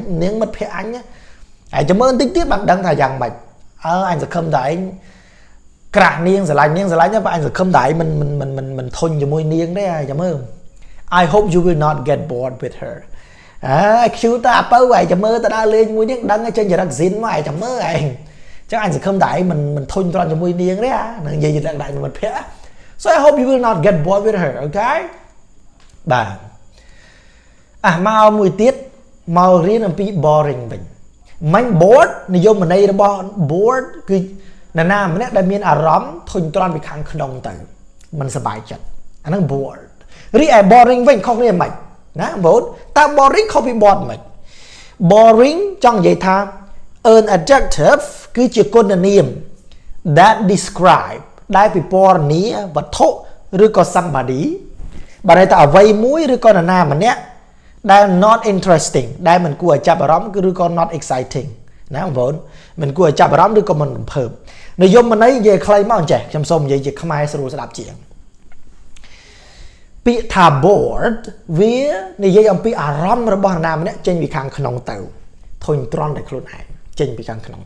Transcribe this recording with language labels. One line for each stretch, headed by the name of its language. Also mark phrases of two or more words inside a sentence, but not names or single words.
Khmer: នាងមិត្តភក្តិអញហើយចាំមើលបន្តិចទៀតបានដឹងថាយ៉ាងម៉េចអញសង្ឃឹមតែឯងក្រាស់នាងស្រឡាញ់តែបើអញសង្ឃឹមតែឯងមិនធុញជាមួយនាងទេចាំមើល
English: I hope you will not get bored with her
Khmer: ខ្ជូតតែអាពៅឯងចាំមើលទៅដើរលេងជាមួយនាងដឹងចេញចរិតស៊ីនមកឯងចាំមើលឯងចឹងអញសង្ឃឹមតែឯងមិនធុញទ្រាន់ជាមួយនាងទេនឹងនិយាយជាដាក់មិត្តភក្តិ
English: So I hope you will not get bored with her okay
Khmer: បាទមកមួយទៀតមករៀនអំពី boring វិញមិន bored និយមន័យរបស់ bored គឺនរណាម្នាក់ដែលមានអារម្មណ៍ធុញទ្រាន់ពីខាង ក្នុងទៅមិនសប្បាយចិត្តអាហ្នឹង bored រីឯ boring វិញខុសគ្នាមិនណាបងតើ boring ខុសពី bored មិន boring ចង់និយាយថា
English: an adjective
Khmer: គឺជាគុណនាម
English: that describe
Khmer: ដែលពិពណ៌នាវត្ថុឬក៏ somebody បើន័យថាអ្វីមួយឬក៏នរណាម្នាក់ដែល
English: not interesting
Khmer: ដែលមិនគួរឲ្យចាប់អារម្មណ៍ឬក៏
English: not exciting
Khmer: ណាបងប្អូនមិនគួរឲ្យចាប់អារម្មណ៍ឬក៏មិនរំភើបនិយមន័យនិយាយខ្លីមកចេះខ្ញុំសូមនិយាយជាខ្មែរស្រួលស្ដាប់ជាង ពាក្យថា bored វានិយាយអំពីអារម្មណ៍របស់នរណាម្នាក់ចេញពីខាងក្នុងទៅធុញទ្រាន់តែខ្លួនឯងចេញពីខាងក្នុង